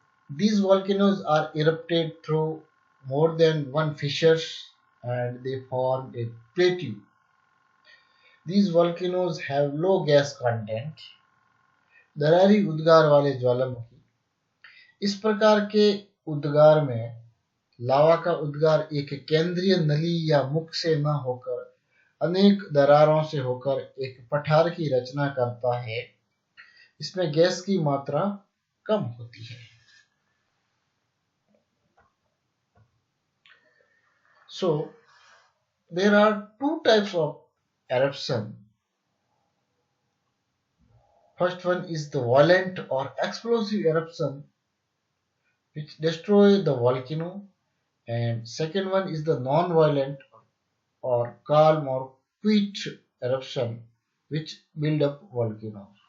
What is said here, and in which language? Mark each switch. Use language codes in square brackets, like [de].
[en] These volcanoes are erupted through more than one fissures and they form a plateau. These volcanoes have low gas content. [hi] दरारी उद्गार वाले ज्वालामुखी, इस प्रकार के उद्गार में लावा का उद्गार एक केंद्रीय नली या मुख से न होकर अनेक दरारों से होकर एक पठार की रचना करता है। इसमें गैस की मात्रा कम होती है। [en] So there are two types of eruption. First one is the violent or explosive eruption which destroy the volcano, and second one is the non-violent or calm or quiet eruption which build up volcano.